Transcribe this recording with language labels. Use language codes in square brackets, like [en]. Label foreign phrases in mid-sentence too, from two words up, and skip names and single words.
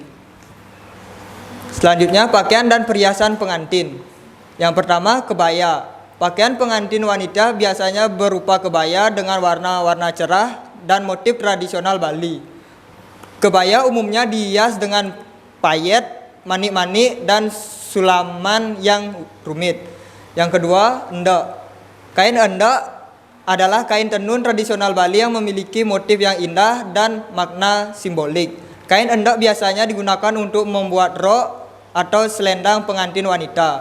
[id] Selanjutnya, pakaian dan perhiasan pengantin. Yang pertama, kebaya. Pakaian pengantin wanita biasanya berupa kebaya dengan warna-warna cerah dan motif tradisional Bali. Kebaya umumnya dihias dengan payet, manik-manik, dan sulaman yang rumit. Yang kedua, endek. Kain endek adalah kain tenun tradisional Bali yang memiliki motif yang indah dan makna simbolik. Kain endek biasanya digunakan untuk membuat rok atau selendang pengantin wanita.